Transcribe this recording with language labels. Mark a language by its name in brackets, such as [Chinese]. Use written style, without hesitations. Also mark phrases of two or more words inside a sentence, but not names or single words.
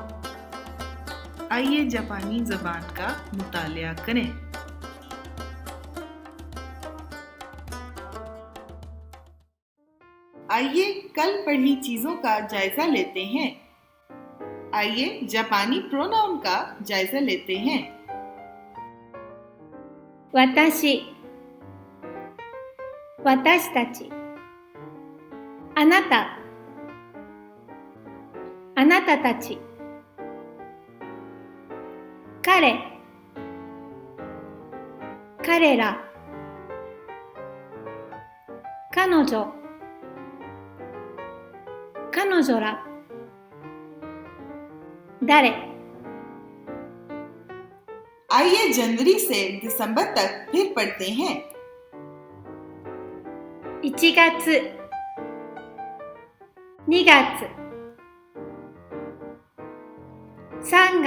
[Hindi] आइए जापानी ज़बान का मुतालिया करें। आइए कल पढ़ी चीज़ों का जायजा लेते हैं। आइए जापानी प्रोनाउन का जायजा लेते हैं। [Japanese] 私、私たち、あなた、あなたたち、彼、彼ら、彼女、彼女ら、誰。 [Hindi] आइए जनवरी से दिसंबर तक फिर पढ़ते हैं। [Japanese] 1 月、2月、3